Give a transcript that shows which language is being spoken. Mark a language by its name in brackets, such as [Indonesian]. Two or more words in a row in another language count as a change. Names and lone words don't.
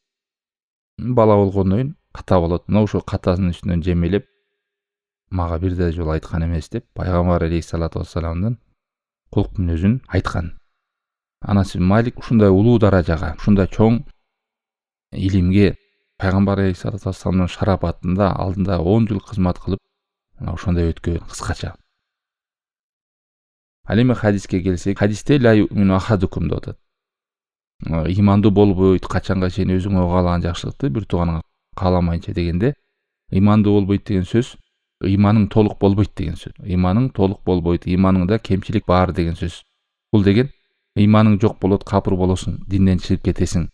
[Kyrgyz] Бала болгондон ката болот. Мына ошо катасынын үстүнөн жемелеп мага бир да жолу айткан эмес деп пайгамбар [Arabic] عليه الصلاة والسلام [Kyrgyz] кулк мүнөзүн айткан. Анас ибн Малик ушундай улуу даражага, ушундай чоң илимге пайгамбар [Arabic] عليه الصلاة والسلام [Kyrgyz] шарапатында алдында 10 жыл кызмат кылып, ошондой өткөн кыскача. Ал эми хадиске келсек, хадисте [Arabic] لا يؤمن أحدكم [Kyrgyz] деп атат. Имандуу болбойт качанга чейин өзүңө каалаган жакшылыкты бир тууганыңа кааламайынча дегенде, имандуу болбойт деген сөз иманың толук болбойт деген сөз. Иманың толук болбойт, иманыңда кемчилик бар деген сөз. Бул деген иманың жок болот, капыр болосуң, динден чыгып кетесиң.